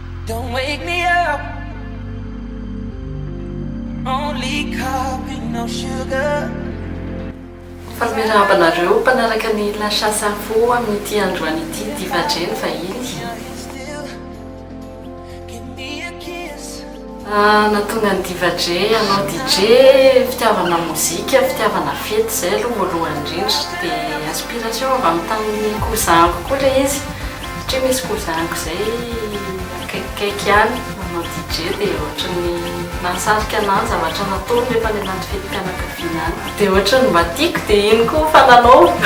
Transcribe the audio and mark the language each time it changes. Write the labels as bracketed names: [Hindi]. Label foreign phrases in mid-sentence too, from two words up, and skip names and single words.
[English] Don't wake me up. Only coffee, no sugar. [Malagasy] Falmirabanareo mpanaraka ny lasasafo amin'ity androany ity divajeny fahiny. Natonga ny divaje anao DJ fitiavana mozika, fitiavana fety zay aloha voalohany indrindra dia inspiration avy amin'ny tamin'ny cousin-ko koa ilay izy satria misy cousin-ko zay akaikikaiky ihany manao DJ dia ohatrany nasarika anazy zavatra nataony rehefa ny anaty fetim-pianakaviana any dia ohatrany mba tiako dia iny koa fananao.